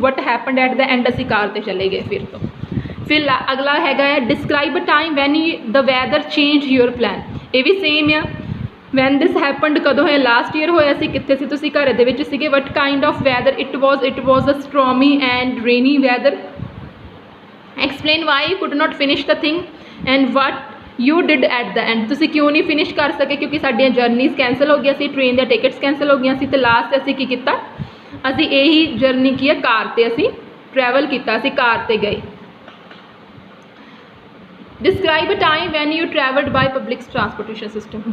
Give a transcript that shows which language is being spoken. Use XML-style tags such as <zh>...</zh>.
<en>What happened at the end?</en> <pa>ਅਸੀਂ ਕਾਰ ਤੇ ਚਲੇ ਗਏ ਫਿਰ ਅਗਲਾ ਹੈਗਾ ਹੈ</pa> <en>describe a time when the weather changed your plan.</en> <pa>ਇਹ ਵੀ ਸੇਮ ਆ।</pa> <en>when this happened</en> <pa>ਕਦੋਂ ਹੋਇਆ, ਲਾਸਟ ਈਅਰ ਹੋਇਆ ਸੀ। ਕਿੱਥੇ ਸੀ ਤੁਸੀਂ, ਘਰ ਦੇ ਵਿੱਚ ਸੀਗੇ।</pa> <en>what kind of weather it was a stormy and rainy weather. explain why you could not finish the thing and what you did at the end.</en> <pa>ਤੁਸੀਂ ਕਿਉਂ ਨਹੀਂ ਫਿਨਿਸ਼ ਕਰ ਸਕੇ, ਕਿਉਂਕਿ ਸਾਡੀਆਂ ਜਰਨੀਜ਼ ਕੈਂਸਲ ਹੋ ਗਈਆਂ ਸੀ, ਟ੍ਰੇਨ ਦੀਆਂ ਟਿਕਟਸ ਕੈਂਸਲ ਹੋ ਗਈਆਂ ਸੀ, ਤੇ ਲਾਸਟ ਅਸੀਂ ਕੀ ਕੀਤਾ, ਅਸੀਂ ਇਹੀ ਜਰਨੀ ਕੀ ਹੈ ਕਾਰ ਤੇ ਅਸੀਂ ਟਰੈਵਲ ਕੀਤਾ, ਅਸੀਂ ਕਾਰ ਤੇ ਗਏ।</pa> <en>Describe a time when you travelled by public transportation system.</en>